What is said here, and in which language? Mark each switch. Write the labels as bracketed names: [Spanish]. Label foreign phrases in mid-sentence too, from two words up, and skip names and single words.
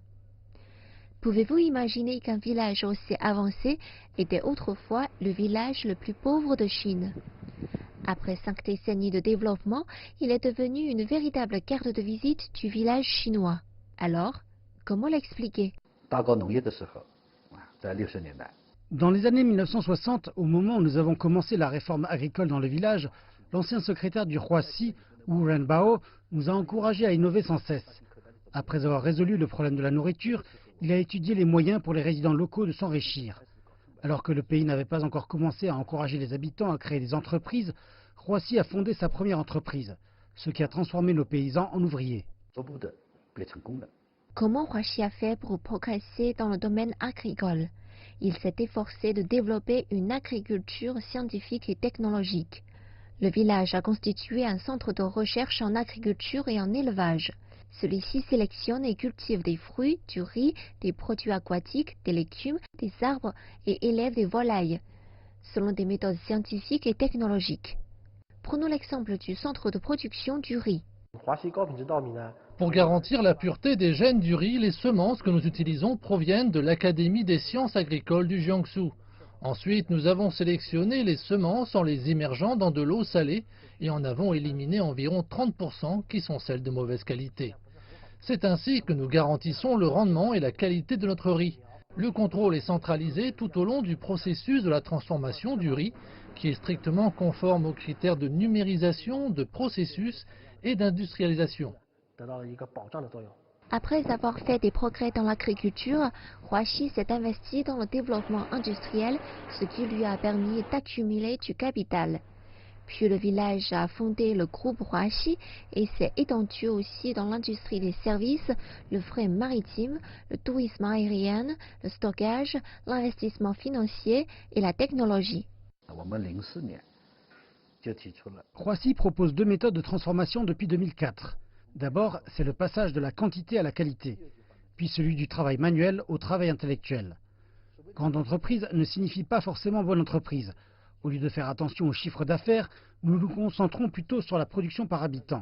[French] Pouvez-vous imaginer qu'un village aussi avancé était autrefois le village le plus pauvre de Chine? Après 5 décennies de développement, il est devenu une véritable carte de visite du village chinois. Alors, comment l'expliquer? [Chinese] 大搞农业的时候，在60年代， [French] Dans les années 1960, au moment où nous avons commencé la réforme agricole dans le village, l'ancien secrétaire du Huaxi, Wu Renbao, nous a encouragés à innover sans cesse. Après avoir résolu le problème de la nourriture, il a étudié les moyens pour les résidents locaux de s'enrichir. Alors que le pays n'avait pas encore commencé à encourager les habitants à créer des entreprises, Huaxi a fondé sa première entreprise, ce qui a transformé nos paysans en ouvriers. [Chinese] 逐步的变成功了。 [French] Comment Huaxi a fait pour progresser dans le domaine agricole? Il s'est efforcé de développer une agriculture scientifique et technologique. Le village a constitué un centre de recherche en agriculture et en élevage. Celui-ci sélectionne et cultive des fruits, du riz, des produits aquatiques, des légumes, des arbres et élève des volailles, selon des méthodes scientifiques et technologiques. Prenons l'exemple du centre de production du riz. [Chinese] 华西高品质稻米呢， [French] Pour garantir la pureté des gènes du riz, les semences que nous utilisons proviennent de l'Académie des sciences agricoles du Jiangsu. Ensuite, nous avons sélectionné les semences en les immergeant dans de l'eau salée et en avons éliminé environ 30% qui sont celles de mauvaise qualité. C'est ainsi que nous garantissons le rendement et la qualité de notre riz. Le contrôle est centralisé tout au long du processus de la transformation du riz, qui est strictement conforme aux critères de numérisation, de processus et d'industrialisation. [Chinese] 得到了一个保障的作用。 [French] Après avoir fait des progrès dans l'agriculture, Huaxi s'est investi dans le développement industriel, ce qui lui a permis d'accumuler du capital. Puis le village a fondé le groupe Huaxi et s'est étendu aussi dans l'industrie des services, le fret maritime, le tourisme aérien, le stockage, l'investissement financier et la technologie. [Chinese] 我们04年就提出了 [French] Huaxi propose deux méthodes de transformation depuis 2004. D'abord, c'est le passage de la quantité à la qualité, puis celui du travail manuel au travail intellectuel. Grande entreprise ne signifie pas forcément bonne entreprise. Au lieu de faire attention aux chiffres d'affaires, nous nous concentrons plutôt sur la production par habitant.